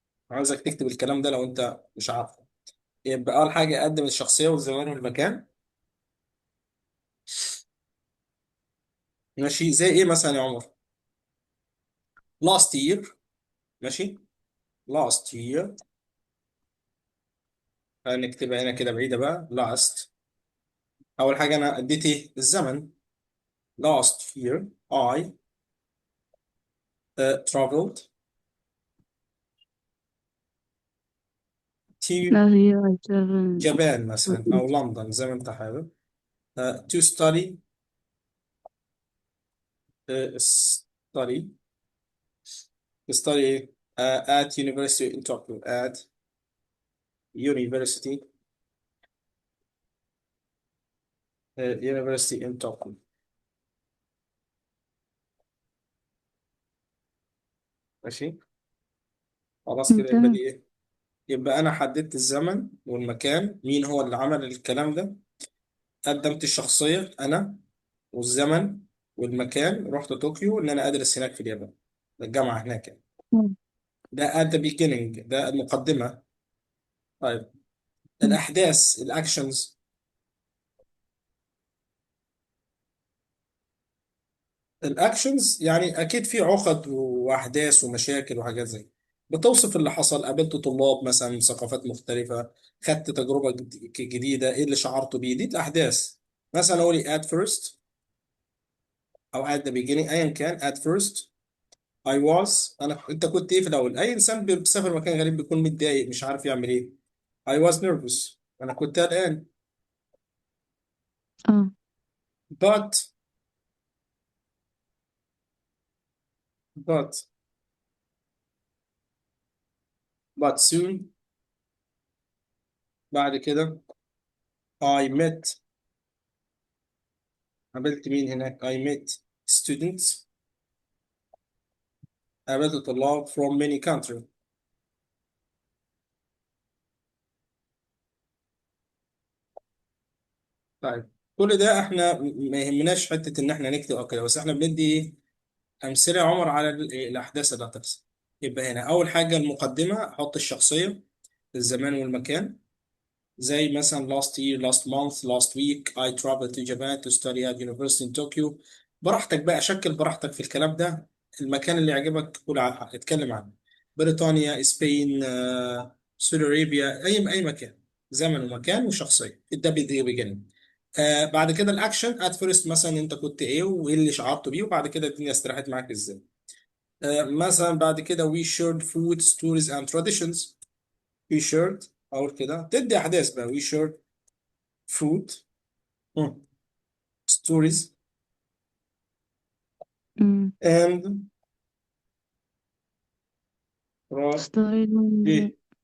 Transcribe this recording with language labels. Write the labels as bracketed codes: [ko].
[ar] عاوزك تكتب الكلام ده لو انت مش عارفه. يبقى اول حاجه قدم الشخصيه والزمان والمكان. ماشي، زي ايه مثلا يا عمر؟ [en] last year. ماشي، last year. [ar] هنكتبها هنا كده بعيدة بقى last. أول حاجة أنا أديت إيه؟ الزمن. [en] last year I traveled to لا هي I travel Japan to [ar] مثلا أو لندن زي ما أنت حابب. [en] to study study study [ar] إيه؟ [en] at university in Tokyo at university university in Tokyo. [ar] ماشي، خلاص كده يبقى دي تمام. إيه؟ يبقى أنا حددت الزمن والمكان، مين هو اللي عمل الكلام ده، قدمت الشخصية أنا والزمن والمكان، رحت طوكيو ان انا ادرس هناك في اليابان، الجامعه هناك يعني. ده [en] at the beginning، [ar] ده المقدمه. طيب الاحداث، الاكشنز. الاكشنز يعني اكيد في عقد واحداث ومشاكل وحاجات زي، بتوصف اللي حصل. قابلت طلاب مثلا من ثقافات مختلفه، خدت تجربه جديده، ايه اللي شعرت بيه، دي الاحداث. مثلا اقول [en] at first [ar] او [en] at the beginning [ar] ايا كان [en] at first I was [ar] انت كنت ايه في الاول؟ اي انسان بيسافر مكان غريب بيكون متضايق مش عارف يعمل ايه. [en] I was nervous [ar] انا كنت قلقان. اه. [en] but but soon [ar] بعد كده [en] I met [ar] قابلت مين هناك؟ [en] I met students [ar] قابلت طلاب [en] from many countries. [ar] طيب كل ده احنا ما يهمناش حته ان احنا نكتب او كده، بس احنا بندي ايه؟ امثله يا عمر على الاحداث اللي هتحصل. يبقى هنا اول حاجه المقدمه، احط الشخصيه، الزمان والمكان. زي مثلا [en] last year, last month, last week I traveled to Japan to study at university in Tokyo. [ar] براحتك بقى، شكل براحتك في الكلام ده. المكان اللي يعجبك قول اتكلم عنه. بريطانيا، اسبين، سعودي ارابيا، اي مكان. زمن ومكان وشخصيه، ده بيجي. بعد كده الاكشن ات فيرست، مثلا انت كنت ايه وايه اللي شعرت بيه، وبعد كده الدنيا استراحت معاك ازاي. مثلا بعد كده [en] we shared food stories and traditions. we shared [ar] اقول كده تدي احداث بقى. [en] we shared food stories um. and [ar] ستايل. ايه.